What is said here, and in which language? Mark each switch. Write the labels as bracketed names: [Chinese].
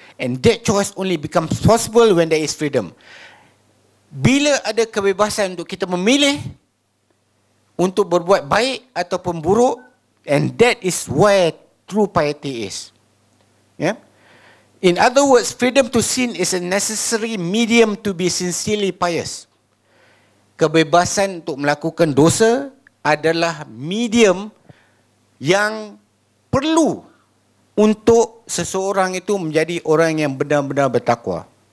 [English] And that choice only becomes possible when there is freedom. [Malay] Bila ada kebebasan untuk kita memilih untuk berbuat baik ataupun buruk, [English] And that is where true piety is. Yeah? In other words, freedom to sin is a necessary medium to be sincerely pious. [Malay] Kebebasan untuk melakukan dosa adalah medium yang perlu untuk seseorang itu menjadi orang yang benar-benar bertakwa.